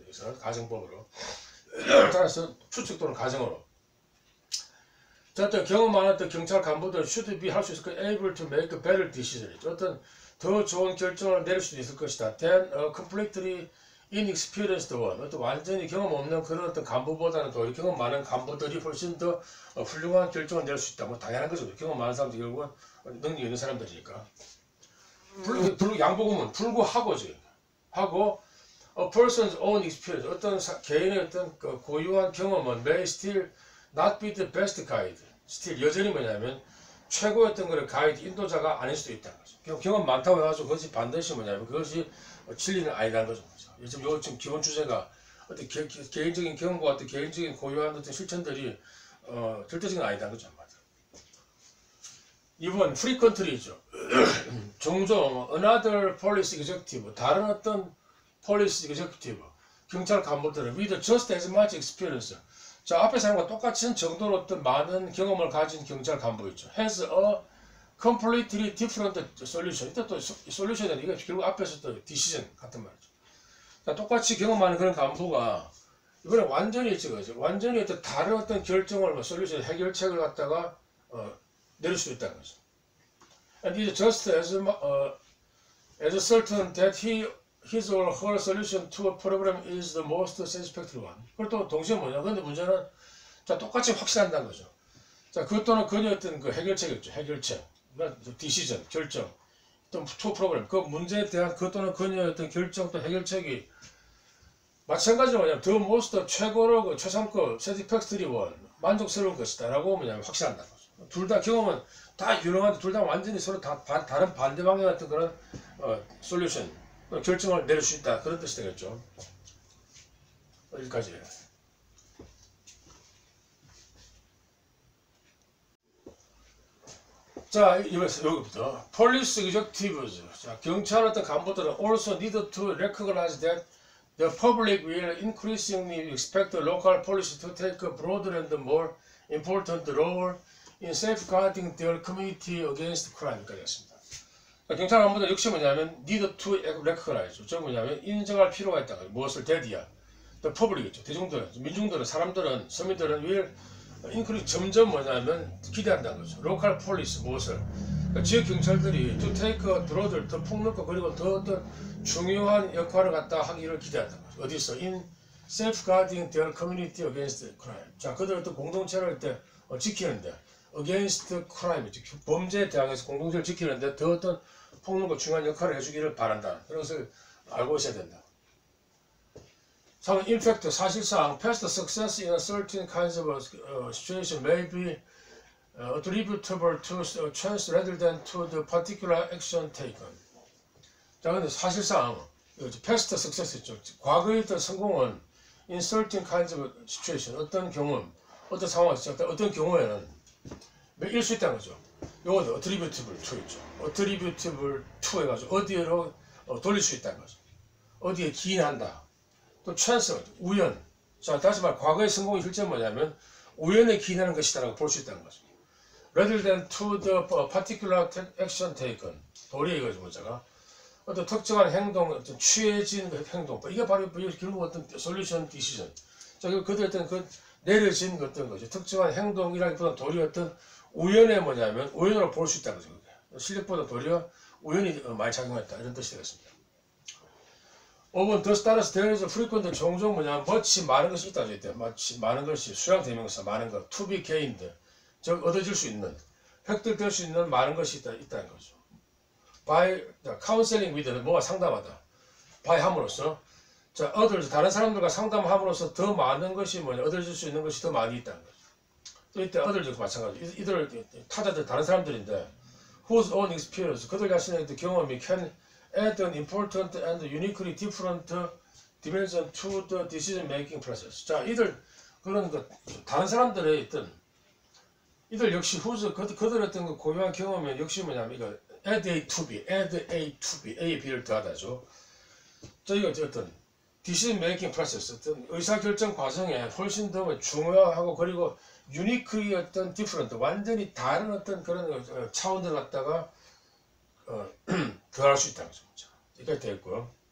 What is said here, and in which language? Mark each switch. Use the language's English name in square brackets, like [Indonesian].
[Korean] 여기서는 가정법으로. 따라서 추측 또는 가정으로. 자, 어떤 경험 많았던 경찰 간부들 [English] should be [Korean] 할 수 있을 거 [English] able to make a better decision. [Korean] 어떤 더 좋은 결정을 내릴 수도 있을 것이다. [English] than a completely inexperienced one. [Korean] 어떤 완전히 경험 없는 그런 어떤 간부보다는 더 경험 많은 간부들이 훨씬 더 훌륭한 결정을 낼 수 있다. 뭐 당연한 거죠. 경험 많은 사람들 결국은 능력이 있는 사람들이니까. 양보구문 불구하고지. 하고 [English] a person's own experience. [Korean] 어떤 개인의 어떤 그 고유한 경험은 [English] may still not be the best guide. [Korean] still 여전히 뭐냐면 최고의 어떤 그런 가이드 인도자가 아닐 수도 있다는 거죠. 경험 많다고 해가지고 그것이 반드시 뭐냐면 그것이 진리는 아니라는 거죠. 지금 기본 주제가 어떤 개인적인 경험과 어떤 개인적인 고유한 어떤 실천들이 절대적인 아니다는 거죠. 2번 frequently죠. 종종 [English] another police executive [Korean] 다른 어떤 [English] police executive [Korean] 경찰 간부들은 [English] with just as much experience. [Korean] 자, 앞에 사람과 똑같은 정도로 어떤 많은 경험을 가진 경찰 간부 있죠. [English] has a completely different solution. [Korean] 이때 또 솔루션은 이게 결국 앞에서 또 decision 같은 말이죠. 자, 똑같이 경험 많은 그런 간부가 이번에 완전히 완전히 어떤 다른 어떤 결정을 솔루션 해결책을 갖다가 내릴 수 있다는 거죠. [English] And it is just as certain that his or her solution to a problem is the most satisfactory one. [Korean] 그리고 또 동시에 뭐냐? 근데 문제는 자 똑같이 확실한다는 거죠. 자, 그것 또는 그녀의 어떤 그 해결책이죠. 해결책, decision, 결정, 또 to problem. 그 문제에 대한 그것 또는 그녀의 어떤 결정 또 해결책이 마찬가지로 뭐냐면 [English] the most [Korean] 최고로 그 최상급 [English] satisfactory one, [Korean] 만족스러운 것이다라고 뭐냐면 확실한다는 거죠. 둘 다 경험은 다 유능한데 둘 다 완전히 서로 다 다른 반대 방향 같은 그런 솔루션 결정을 내릴 수 있다 그런 뜻이 되겠죠. 여기까지. 자, 여기부터 police executives. 자, 경찰 어떤 간부들은 [English] also need to recognize that the public will increasingly expect the local police to take a broader and more important role in safeguarding their community against crime까지 했습니다. [Korean] 경찰 간부들 역시 뭐냐면 [English] need to recognize. [Korean] 저 뭐냐면 인정할 필요가 있다. 무엇을 대디야. [English] the public이죠. [Korean] 대중들은, 민중들은, 사람들은, 서민들은 [English] will increase [Korean] 점점 뭐냐면 기대한다는 거죠. [English] local police [Korean] 무엇을. 그러니까 지역 경찰들이 [English] to take a broader [Korean] 더 폭넓고 그리고 더 어떤 중요한 역할을 갖다 하기를 기대한다는 거죠. 어디서? [English] in safeguarding their community against crime. [Korean] 자, 그들의 어떤 공동체를 때 지키는데 [English] against crime, [Korean] 범죄에 대항해서 공동체를 지키는데 더 어떤 폭넓고 중요한 역할을 해주기를 바란다. 그런 것을 알고 있어야 된다. 3. [English] In fact, [Korean] 사실상 [English] past success in a certain kinds of situation may be attributable to chance rather than to the particular action taken. [Korean] 자, 근데 사실상 [English] past success [Korean] 있죠. 과거의 어떤 성공은 [English] in certain kinds of situation, [Korean] 어떤 경험, 어떤 상황, 어떤 경우에는 일 수 있다는 거죠. 요거는 [English] attributable to [Korean] 있죠. attributable to 해가지고 어디로 돌릴 수 있다는 거죠. 어디에 기인한다. 또 chance, 우연. 자, 다시 말해 과거의 성공의 실제는 뭐냐면 우연에 기인하는 것이다라고 볼 수 있다는 거죠. [English] rather than to the particular action taken. [Korean] 도리어 이거죠, 문자가. 어떤 특정한 행동, 어떤 취해진 그 행동. 이게 바로 결국 어떤 솔루션 디시전. 자, 그들 어떤 그 내려진 어떤 거죠. 특정한 행동이라기보다 도리어 어떤 우연의 뭐냐면 우연으로 볼 수 있다는 거죠. 실력보다 도리어 우연이 많이 작용했다. 이런 뜻이 되겠습니다. 5번 thus 따라서 [English] there is frequent [Korean] 종종 뭐냐면 much 많은 것이 있다. much 많은 것이 수량 대명사 많은 것 [English] to be gained. [Korean] 즉 얻어질 수 있는 획득될 수 있는 많은 것이 있다는 거죠. [English] by counseling with [Korean] 는 뭐가 상담하다. by 함으로써 자 others 다른 사람들과 상담함으로써 더 많은 것이 뭐냐 얻어질 수 있는 것이 더 많이 있다는 거죠. 또 이때 others도 마찬가지. 이들 타자들 다른 사람들인데 [English] whose own experience [Korean] 그들 자신의 경험이 [English] can add an important and uniquely different dimension to the decision making process. [Korean] 자 이들 그런 그 다른 사람들의 있던 이들 역시 그들 어떤 그 고유한 경험은 역시 뭐냐면 이거 [English] add A to B, [Korean] add A to B, A, B를 더하다죠. 자 이거 어떤 [English] decision making process, [Korean] 어떤 의사결정 과정에 훨씬 더 중요하고 그리고 uniquely 어떤 different, 완전히 다른 어떤 그런 차원을 갖다가 더할 수 있다는 거죠. 여기까지 되어 있고요.